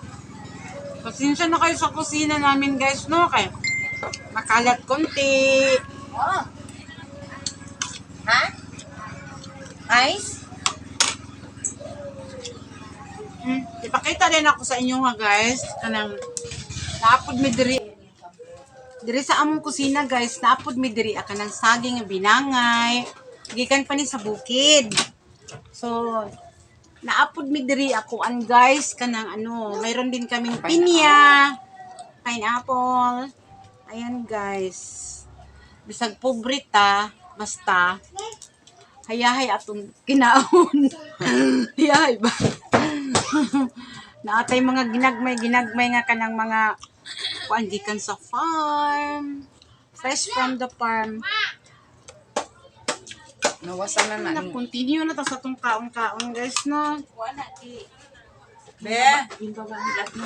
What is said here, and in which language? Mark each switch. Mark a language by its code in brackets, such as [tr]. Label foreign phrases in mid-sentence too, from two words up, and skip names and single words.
[tl] Pasensya na kayo sa kusina namin guys, no? Kaya makalat konti. Oh. Ha? Ice? Ipakita din ako sa inyo ha guys. [ceb] Kanang naapod mi diri. Diri sa among kusina guys, naapod mi diri kanang saging nga binangay. Gikan pa ni sa bukid. So, naapod mi diri akoan guys kanang [tl] mayroon din kaming pinya, [ceb] pineapple. [tl] Ayan guys. [ceb] Bisag pobre ta, basta hayahay atong kinaon. Hayahay ba? Naatay mga ginagmay nga kanang mga kuan gikan sa farm. [en] Fresh from the farm. [ceb] Nawasan na na. Continue na ta sa tong kaon-kaon guys no. Wala di. Be, [tl] yung baba hilat mo.